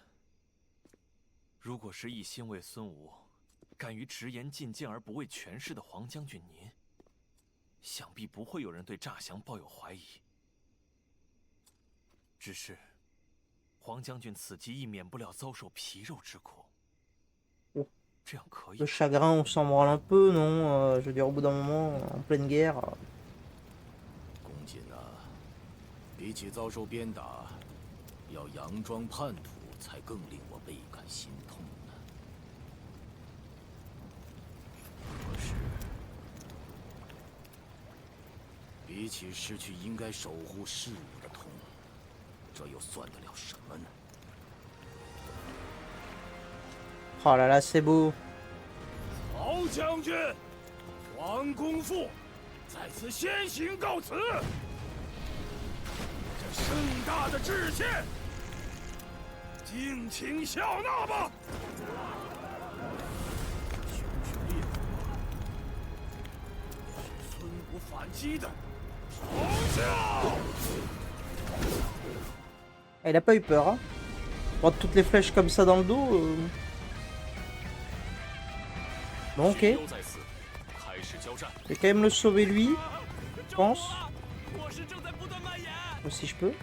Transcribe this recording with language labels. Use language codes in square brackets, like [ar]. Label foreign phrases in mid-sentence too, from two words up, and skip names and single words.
[zh] 如果是一心为孙吴，敢于直言进谏而不为权势的黄将军您，想必不会有人对诈降抱有怀疑。只是，黄将军此计亦免不了遭受皮肉之苦。这样可以 [fr] Le chagrin, on s'en branle un peu, non? Je veux dire, au bout d'un moment, en pleine guerre. [zh] 公瑾啊，比起遭受鞭打，要佯装叛徒才更令我倍感心痛呢。可是，比起失去应该守护事物的痛，这又算得了什么呢？ [fr] Oh là là, c'est beau. [zh] 曹将军，黄公父在此先行告辞。这盛大的致谢，敬请笑纳吧。熊熊烈火，是孙武反击的嘲笑。 [fr] Il a pas eu peur, hein? Prendre toutes les flèches comme ça dans le dos. Bon, ok. Je vais quand même le sauver lui, je pense. Si je peux.